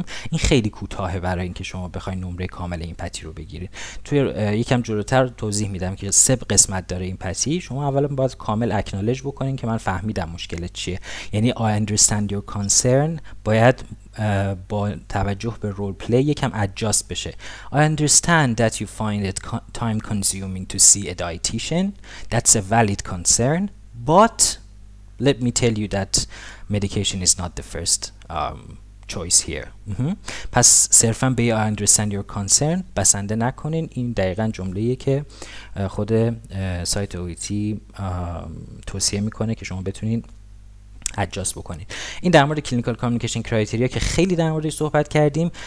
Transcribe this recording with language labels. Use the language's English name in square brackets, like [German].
[Persian] این خیلی کوتاهه برای اینکه شما بخواید نمره کامل ایمپاتی رو بگیرید. توی یکم جلوتر توضیح میدم که 3 قسمت داره ایمپاتی. شما اولا باید کامل اکنالج بکنین که من فهمیدم مشکلت چیه، یعنی [English] I understand your concern [Persian] باید با توجه به رول پلی یکم ادجاست بشه. [English] I understand that you find it time consuming to see a dietitian. That's a valid concern, but let me tell you that medication is not the first choice here. [Persian] پس صرفا به [English] I understand your concern [Persian] بسنده نکنین. این دقیقا جمله‌ایه که خود سایت OET توصیه میکنه که شما بتونین ادجاست بکنید. این در مورد کلینیکال کامیونیکیشن کرایتریا که خیلی در موردش صحبت کردیم.